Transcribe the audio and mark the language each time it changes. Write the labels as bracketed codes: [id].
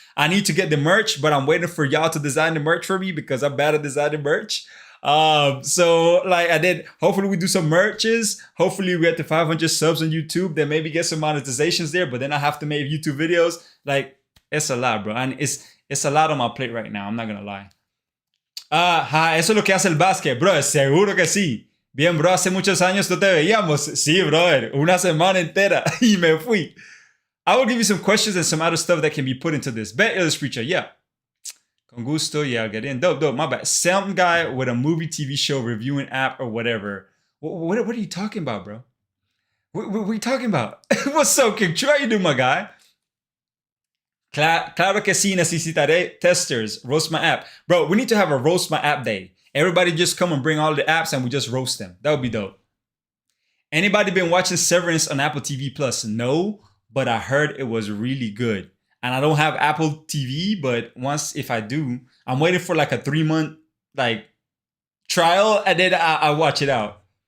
[en] I need to get the merch, but I'm waiting for y'all to design the merch for me because I'm bad at designing merch. So like I did, hopefully we do some merches. Hopefully we get to 500 subs on YouTube. Then maybe get some monetizations there, but then I have to make YouTube videos. Like, it's a lot, bro. And it's a lot on my plate right now. I'm not going to lie. [es] Eso es lo que hace el básquet, bro. Seguro que sí. Bien, bro, hace muchos años no te veíamos. Sí, brother, una semana entera y me fui. [en] I will give you some questions and some other stuff that can be put into this. Bet Illustrator, yeah. [es] Con gusto, [en] yeah, I'll get in. Dope, my bad. Some guy with a movie, TV show, reviewing app or whatever. What are you talking about, bro? What are you talking about? What's up, King? How you doing, my guy? [es] Claro que sí, necesitaré testers. [en] Roast my app. Bro, we need to have a roast my app day. Everybody just come and bring all the apps and we just roast them. That would be dope. Anybody been watching Severance on Apple TV Plus? No, but I heard it was really good. And I don't have Apple TV, but if I do, I'm waiting for like a 3-month like trial and then I watch it out.